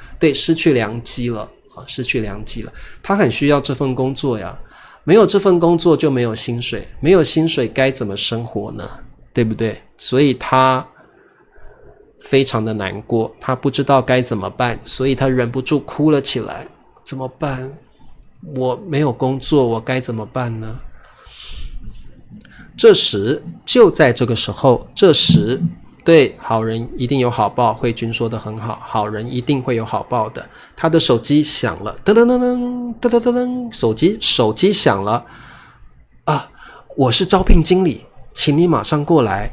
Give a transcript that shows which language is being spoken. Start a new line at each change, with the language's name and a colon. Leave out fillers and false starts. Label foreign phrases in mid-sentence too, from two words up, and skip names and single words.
Chinese: 對，失去良機了他很需要這份工作呀，沒有這份工作就沒有薪水，沒有薪水該怎麼生活呢？對不對？所以他非常的難過，他不知道該怎麼辦，所以他忍不住哭了起來。怎麼辦？我沒有工作，我該怎麼辦呢？就在這個時候，對，好人一定有好報，慧君說得很好，好人一定會有好報的。他的手機響了，噔噔噔噔噔噔噔噔，手機響了我是招聘經理，請你馬上過來。